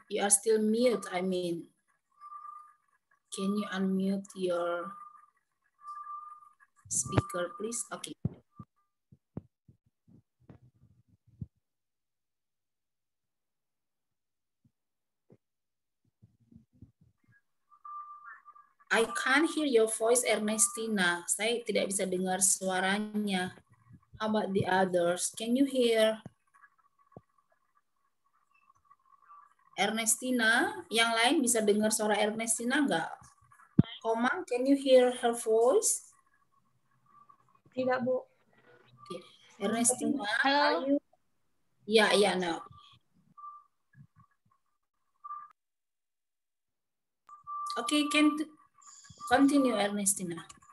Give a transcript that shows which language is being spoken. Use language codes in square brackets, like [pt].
[en] You are still mute, I mean. Can you unmute your... speaker, please. Okay. I can't hear your voice, Ernestina. [id] Saya tidak bisa dengar suaranya. [en] How about the others? Can you hear? [id] Ernestina, yang lain bisa dengar suara Ernestina nggak? [en] Komang, can you hear her voice? [id] Tidak, Bu. [en] Okay. Ernestina, Halo. are you? Yeah, no. Okay, can continue, Ernestina.